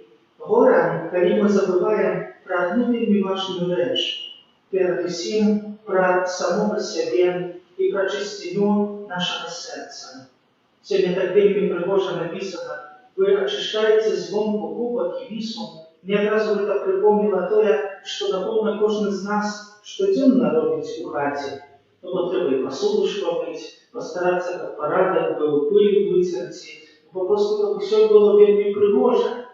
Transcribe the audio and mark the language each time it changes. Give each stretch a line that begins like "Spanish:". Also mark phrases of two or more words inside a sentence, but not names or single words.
Ukrainian: Горе, коли ми забуваємо про одну вельми важну річ, перед усім про самого себе і про чистоту нашого серця. Сьогодні так вельми пригоже написано: «Ви очищаєте звонку кубок і мису».
Belarusian: Мне одразу гэта припомнило тое, што напэўна кожны з нас штодзённа робіць у хаце. Бо трэба і посуду шпамыць, пастарацца, каб парадак быў, пыль выцерці, папросту каб усё было вельмі прыгожа.